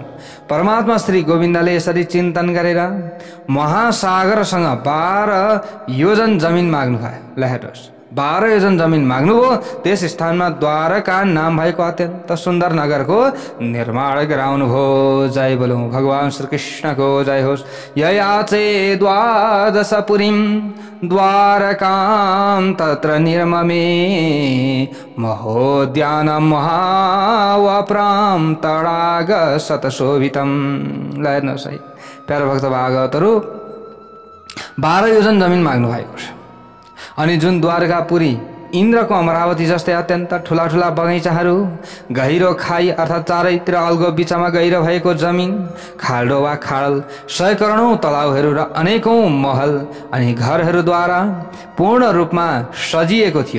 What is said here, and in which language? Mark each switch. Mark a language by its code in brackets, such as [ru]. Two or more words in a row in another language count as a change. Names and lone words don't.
[ne] परमात्मा श्री गोविन्दले यसरी चिन्तन गरेर महासागरसँग 12 योजन जमिन माग्नुभयो। ल हेर्नुहोस्, 12 योजन जमिन माग्नुभयो। त्यस स्थानमा द्वारका नाम भएको अत्यन्त सुन्दर नगरको निर्माण गराउनुभयो। जय बोलौं भगवान श्री कृष्णको जय होस्। [sa] ययाचे द्वादशपुरीं द्वारकां तत्र निर्ममे महोद्यानं महावप्रां तडाग शतशोभितं। [ne] ल हेर्नुहोस् है, प्यारो भक्त भागवतहरू 12 योजन जमिन माग्नु भएको छ। अनि जुन द्वारकापुरी इन्द्रको अमरावती जस्तै अत्यन्त ठुला ठुला बगैँचाहरू, गहिरो खाई अर्थात् चारैतिर अल्गो बिचमा गहिरो भएको जमिन, खाल्डो वा खाडल, 100 करोडौं तलाउहरू र अनेकौं महल अनि घरहरूद्वारा पूर्ण रूपमा सजिएको थियो।